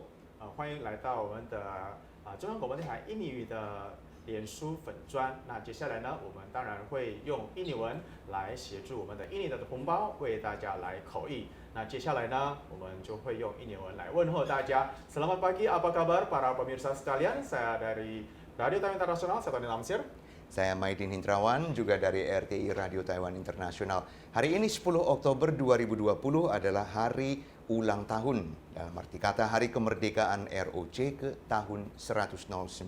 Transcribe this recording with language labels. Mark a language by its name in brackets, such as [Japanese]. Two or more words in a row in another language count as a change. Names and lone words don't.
[Chinese] 欢迎来到我们的中央广播电台印尼语的脸书粉专。那接下来呢，我们当然会用印尼文来协助我们的印尼的同胞为大家来口译。那接下来呢，我们就会用印尼文来问候大家。 [Indonesian] Selamat pagi, apa kabar para pemirsa sekalian? Saya dari Radio Taiwan Internasional, saya Tony Lamsir. Saya Maidin Hindrawan, juga dari RTI Radio Taiwan Internasional. Hari ini 10 Oktober 2020 adalah hari ulang tahun. Dalam arti kata hari kemerdekaan ROC ke tahun 109.